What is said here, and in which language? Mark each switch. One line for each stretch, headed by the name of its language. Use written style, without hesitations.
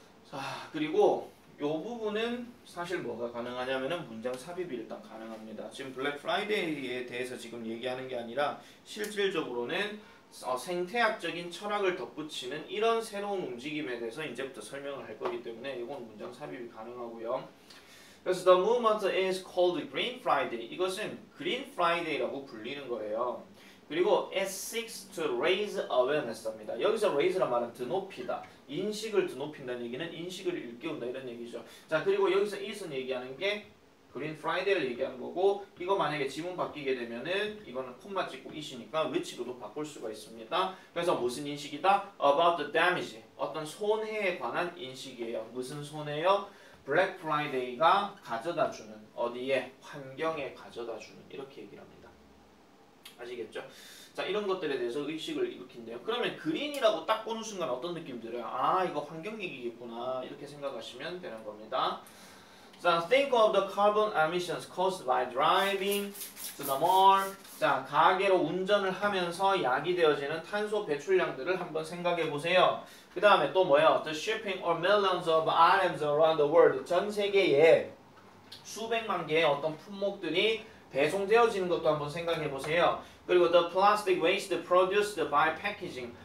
Korean: 자 그리고 요 부분은 사실 뭐가 가능하냐면은 문장 삽입이 일단 가능합니다. 지금 블랙 프라이데이에 대해서 지금 얘기하는 게 아니라 실질적으로는 생태학적인 철학을 덧붙이는 이런 새로운 움직임에 대해서 이제부터 설명을 할 거기 때문에 이건 문장 삽입이 가능하고요.
English: 그래서 the movement is called Green Friday.
Korean: 이것은 Green Friday라고 불리는 거예요.
English: 그리고 it seeks to raise awareness입니다.
Korean: 여기서 raise란 말은 드높이다. 인식을 드높인다는 얘기는 인식을 일깨운다 이런 얘기죠. 자 그리고 여기서 it은 얘기하는 게 그린 프라이데이를 얘기하는 거고 이거 만약에 지문 바뀌게 되면은 이거는 콤마 찍고 it이니까 which로도 바꿀 수가 있습니다. 그래서 무슨 인식이다?
English: about the damage.
Korean: 어떤 손해에 관한 인식이에요. 무슨 손해요? 블랙 프라이데이가 가져다주는 어디에? 환경에 가져다주는 이렇게 얘기를 합니다. 아시겠죠? 자 이런 것들에 대해서 의식을 일으킨대요. 그러면 그린이라고 딱 보는 순간 어떤 느낌 들어요? 아 이거 환경 얘기겠구나 이렇게 생각하시면 되는 겁니다.
English: 자 think of the carbon emissions caused by driving to the mall.
Korean: 자 가게로 운전을 하면서 야기되어지는 탄소 배출량들을 한번 생각해 보세요. 그 다음에 또 뭐예요?
English: The shipping or millions of items around the world.
Korean: 전 세계에 수백만 개의 어떤 품목들이 배송되어지는 것도 한번 생각해 보세요.
English: 그리고 the plastic waste produced by packaging.